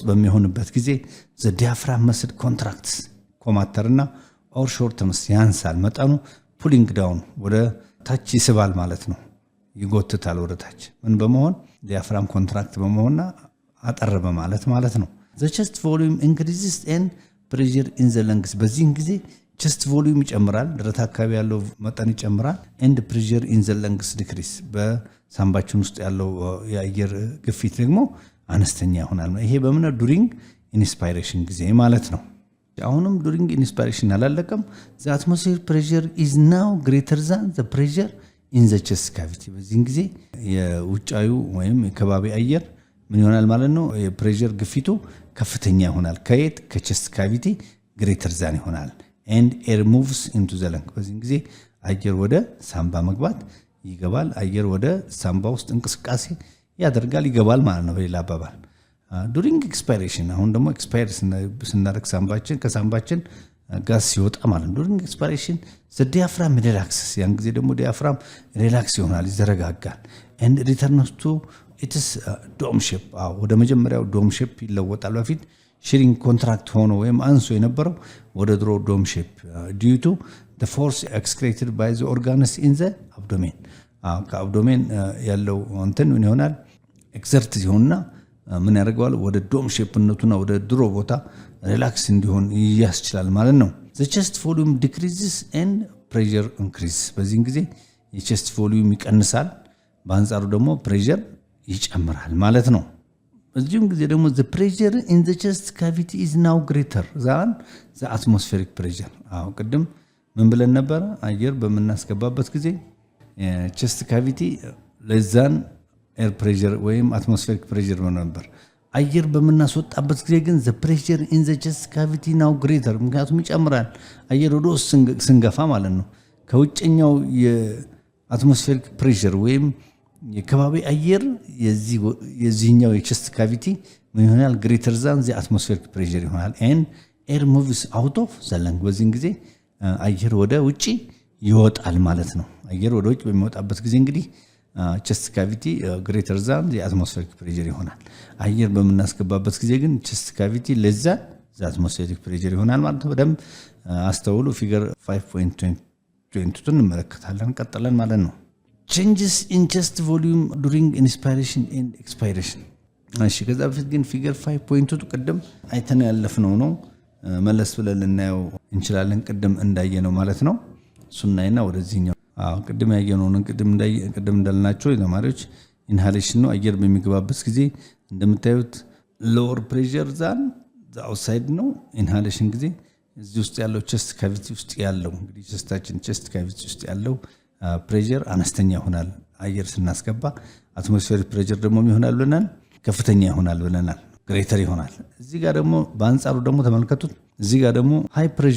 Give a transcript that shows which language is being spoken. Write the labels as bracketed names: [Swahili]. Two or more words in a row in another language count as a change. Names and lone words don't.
[Amharic] በሚሆንበት ጊዜ [English] the diaphragm muscle contracts [Amharic] ኮማተርና [English] or shortens [Amharic] ያንሳል መጠኑ፣ [English] pulling down [Amharic] ወደ ታች ይስባል ማለት ነው፣ ይጎትታል ወደ ታች። ምን በመሆን [English] diaphragm contract [Amharic] በመሆንና አጠር በማለት ማለት ነው። [English] the chest volume increases and pressure in the lungs። [Amharic] በዚህን ጊዜ [English] chest volume [Amharic] ይጨምራል፣ ደረት አካባቢ ያለው መጠን ይጨምራል። [English] and pressure in the lungs decrease፣ [Amharic] ሳምባችን ውስጥ ያለው የአየር ግፊት ደግሞ አነስተኛ ይሆናል። ይሄ በምን [English] during inspiration [Amharic] ጊዜ ማለት ነው። አሁንም [English] during inspiration [Amharic] አላለቀም። [English] the atmospheric pressure is now greater than the pressure in the chest cavity። [Amharic] በዚህ ጊዜ የውጫዩ ወይም የከባቢ አየር ምን ይሆናል ማለት ነው? የፕሬሸር ግፊቱ ከፍተኛ ይሆናል። ከየት? [English] chest cavity greater than [Amharic] ይሆናል። [English] and air moves into the lung። [Amharic] በዚህ ጊዜ አየር ወደ ሳምባ መግባት ይገባል። አየር ወደ ሳምባ ውስጥ እንቅስቃሴ ያደርጋል ይገባል ማለት ነው በሌላ አባባል። [English] during expiration [Amharic] አሁን ደግሞ ኤክስፓየር ስናደርግ ሳምባችን ከሳምባችን ጋዝ ሲወጣ ማለት ነው። [English] during expiration the diaphragm relaxes። [Amharic] ያን ጊዜ ደግሞ [English] diaphragm relax [Amharic] ይሆናል ይዘረጋጋል። [English] and returns to its dome shape። [Amharic] ወደ መጀመሪያው [English] dome shape [Amharic] ይለወጣል። በፊት [English] shrink contract [Amharic] ሆኖ ወይም አንሶ የነበረው ወደ ድሮ [English] dome shape due to the force excreted by the organs in the abdomen። [Amharic] ከአብዶሜን ያለው እንትን ምን ይሆናል? ኤክሰርት ሲሆንና ምን ያደርገዋል? ወደ ዶም ሼፕነቱና ወደ ድሮ ቦታ ሪላክስ እንዲሆን ያስችላል ማለት ነው። [English] the chest volume decreases and pressure increases። [Amharic] በዚህ ጊዜ [English] chest volume [Amharic] ይቀንሳል፣ በአንጻሩ ደግሞ ፕሬሸር ይጨምራል ማለት ነው። በዚህም ጊዜ ደግሞ [English] the pressure in the chest cavity is now greater than the atmospheric pressure። [Amharic] ቅድም ምን ብለን ነበር? አየር በምናስገባበት ጊዜ [English] chest cavity [Amharic] ለዛን [English] air pressure [Amharic] ወይም [English] atmospheric pressure [Amharic] ነበር። አየር በምናስወጣበት ጊዜ ግን [English] the pressure in the chest cavity now greater፣ [Amharic] ምክንያቱም ይጨምራል አየር ወደ ውስጥ ስንገፋ ማለት ነው። ከውጭኛው [English] atmospheric pressure [Amharic] ወይም የከባቢ አየር የዚህኛው [English] chest cavity [Amharic] ምን ይሆናል? [English] greater than the atmospheric pressure [Amharic] ይሆናል። [English] and air moves out of the lung። [Amharic] በዚህ ጊዜ አየር ወደ ውጪ ይወጣል ማለት ነው። አየር ወደ ውጭ በሚወጣበት ጊዜ እንግዲህ [English] chest cavity greater than the atmospheric pressure [Amharic] ይሆናል። አየር በምናስገባበት ጊዜ ግን [English] chest cavity [Amharic] ለዛ [English] the atmospheric pressure [Amharic] ይሆናል ማለት ነው። በደንብ አስተውሉ። ፊገር 5.22 እንመለከታለን ቀጥለን ማለት ነው። [English] changes in chest volume during inspiration and expiration። [Amharic] እሺ ከዛ በፊት ግን ፊገር 5.2 ቅድም አይተን ያለፍነው ነው። መለስ ብለን ልናየው እንችላለን። ቅድም እንዳየነው ማለት ነው። ሱናይና ወደዚህኛው ቅድም ያየነው ቅድም እንዳልናቸው ተማሪዎች ኢንሃሌሽን ነው። አየር በሚገባበት ጊዜ እንደምታዩት [English] lower pressure than outside [Amharic] ነው። ኢንሃሌሽን ጊዜ እዚህ ውስጥ ያለው [English] chest cavity [Amharic] ውስጥ ያለው እንግዲህ [English] chest cavity [Amharic] ውስጥ ያለው ፕሬሸር አነስተኛ ይሆናል አየር ስናስገባ። [English] atmospheric pressure [Amharic] ደግሞ ይሆናል ብለናል ከፍተኛ ይሆናል ብለናል፣ ግሬተር ይሆናል። እዚህ ጋር ደግሞ በአንጻሩ ደግሞ ተመልከቱት። እዚህ ጋር ደግሞ ሃይ